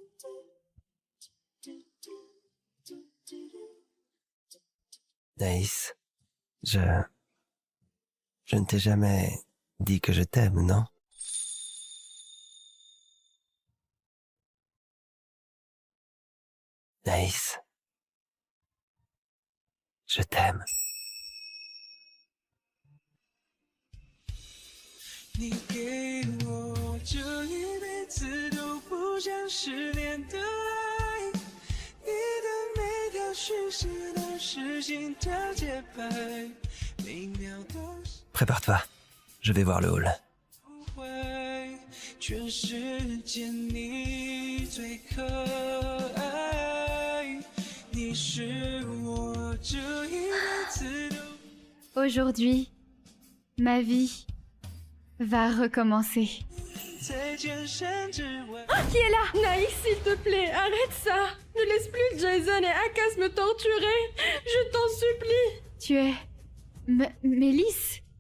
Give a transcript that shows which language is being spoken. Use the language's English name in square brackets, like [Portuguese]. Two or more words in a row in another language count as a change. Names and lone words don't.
[French] Naïs, je ne t'ai jamais dit que je t'aime, non? Naïs, je t'aime. [Chinese] 你给我这一辈子都不想失联的爱，你的每条讯息都是心跳节拍，每秒都是 [French] Prépare-toi, je vais voir le hall. [Chinese] 不会，全世界你最可爱，你是我这一辈子都。 [French] Aujourd'hui, ma vie va recommencer. Ah, qui est là? Naïs, s'il te plaît, arrête ça. Ne laisse plus Jason et Akas me torturer. Je t'en supplie. Tu es... Mélisse?